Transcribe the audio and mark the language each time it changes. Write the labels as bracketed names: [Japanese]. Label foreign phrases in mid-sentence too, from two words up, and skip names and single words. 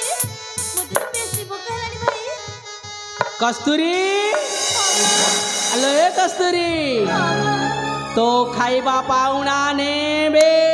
[Odia] ମୋତେ ତ ବେଶୀ ଭୋକ ହେଲାଣି ଭାଇ। କସ୍ତୁରୀ ହେଲୋ ଏ କସ୍ତୁରୀ ହଁ ମା। ତୋ ଖାଇବା ପାଉନା ନେବେ